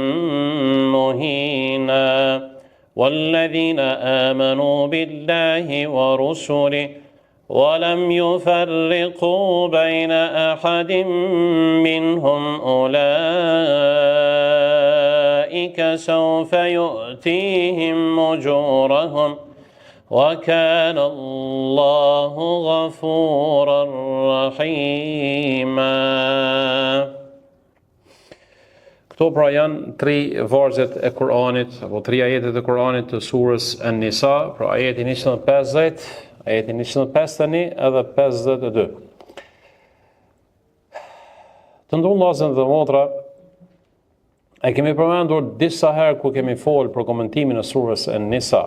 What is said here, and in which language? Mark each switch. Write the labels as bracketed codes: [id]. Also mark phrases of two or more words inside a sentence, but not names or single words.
[ar] مهينا والذين آمنوا بالله ورسله ولم يفرقوا بين أحد منهم أولئك سوف يؤتيهم أجورهم وكان الله غفورا رحيما. [sq] Këto pra janë 3 vargjet e Kur'anit, apo 3 ajetet e Kur'anit të surës An-Nisa, pra ajeti 150, ajeti 151 edhe 52. Të nderuar vëllezër dhe motra, e kemi përmendur disa herë ku kemi folë për komentimin e surës An-Nisa.